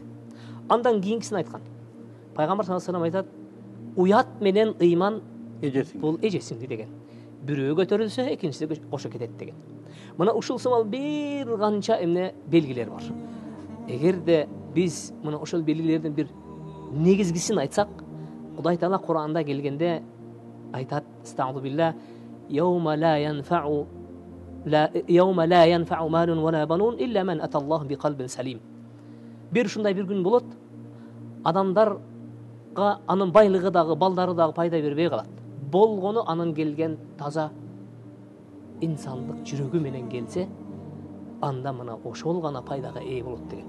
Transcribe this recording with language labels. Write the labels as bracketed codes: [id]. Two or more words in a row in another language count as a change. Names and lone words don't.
[ky] Андан кийинкисин айткан. Пайгамбар [ar] صلى الله عليه وسلم [ky] айтат, уят менен ыйман бул эжесиңди деген. Бирөө көтөрүлсө, экинчиси кошо кетет деген. Мына ушул сымал бир канча эмне белгилер бар. Эгерде биз мына ошол белгилердин бир негизгисин айтсак, Кудай Таала Кур'анда келгенде айтат: [ar] "أستعيذ بالله يوم لا ينفع مال ولا بنون إلا من أتى الله بقلب سليم." [ky] Бир ушундай бир күн болот. Адамдарга анын байлыгы дагы, балдары дагы пайда бербей калат. Болгону анын келген таза инсандык жүрөгү менен келсе, анда мына ошол гана пайдага ээ болот деген.